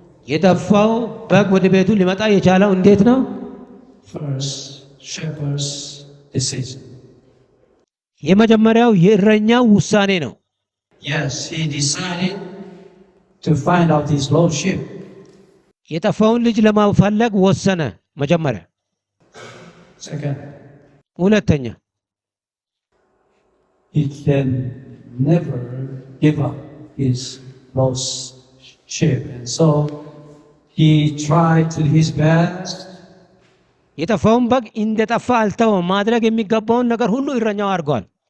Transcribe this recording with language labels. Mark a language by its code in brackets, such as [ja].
[am] የጠፋው በግ ወደ ቤቱ ሊመጣ የቻለው እንዴት ነው? [en] First, shepherd's decision. [am] የመጀመሪያው የእረኛው ውሳኔ ነው። [en] Yes, he decided to find out his lost sheep. [am] የጠፋውን ልጅ ለማፈለግ ወሰነ መጀመሪያ። [en] Second, [am] ሁለተኛ [en] he can never give up his lost sheep, and so he tried to his best. [am] የጠፋውን በግ እንደጠፋ አልተወም። ማድረግ የሚገባውን ነገር ሁሉ እረኛው አድርጓል።